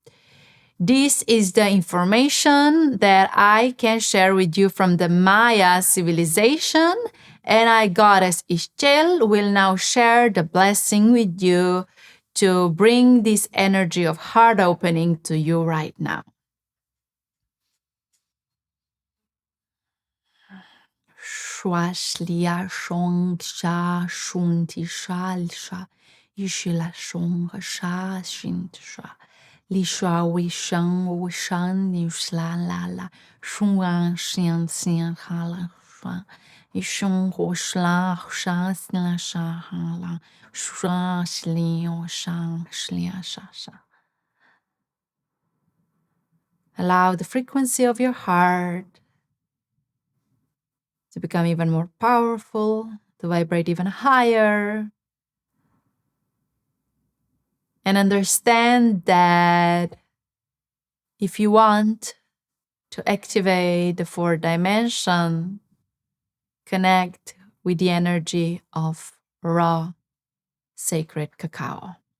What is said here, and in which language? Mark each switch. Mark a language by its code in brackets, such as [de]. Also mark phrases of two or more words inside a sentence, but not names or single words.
[en] This is the information that I can share with you from the Maya civilization, and I, Goddess Ixchel, will now share the blessing with you to bring this energy of heart opening to you right now. Shwashlia shong sha shunti shalsha yishila shong sha shintsha lishwa wishan nishla lala shwan shin sin hala shwa ishung hoshla sha sla sha hala shwa shlio shang shlia sha sha. Allow the frequency of your heart to become even more powerful, to vibrate even higher. And understand that if you want to activate the fourth dimension, connect with the energy of raw, sacred cacao.